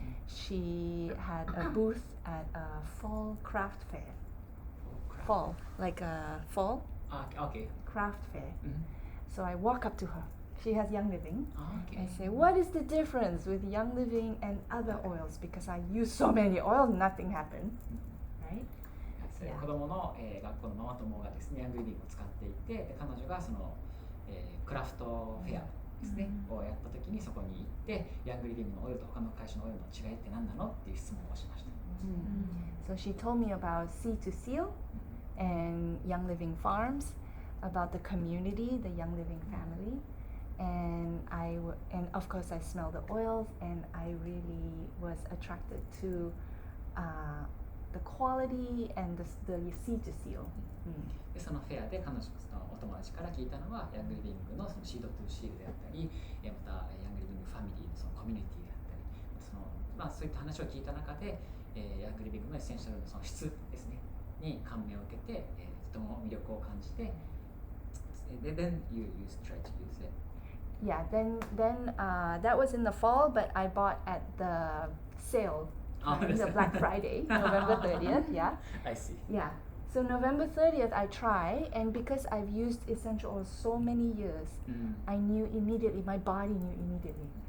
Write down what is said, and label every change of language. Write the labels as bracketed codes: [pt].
[en] She had a booth at a fall craft fair. Fall, like a fall craft fair. So I walk up to her. She has Young Living. I say, what is the difference with Young Living and other oils? Because I use so many oils, nothing happened. Right? [ja] 子供の、学校のママ友がですね、ヤングリビングを使っていて、で彼女がその、クラフトフェアですね、をやった時にそこに行って、ヤングリビングのオイルと他の会社のオイルの違いって何なのっていう質問をしました。 [en] So she told me about Sea to Seal and Young Living Farms, about the community, the Young Living family, and of course I smelled the oils, and I really was attracted to the quality and the Sea to Seal. [ja] でそのフェアで彼女のお友達から聞いたのはヤングリビングのそのシードトゥーシールであったり、またヤングリビングファミリーのそのコミュニティであったり、そういった話を聞いた中で、ヤングリビングのエッセンシャルのその質ですねに感銘を受けて、とても魅力を感じて、 [en] then you try to use it. Yeah, then that was in the fall, but I bought at the sale. The Black Friday, November 30th, yeah. I see. Yeah. So November 30th, I try, and because I've used essential oils so many years, I knew immediately, my body knew immediately.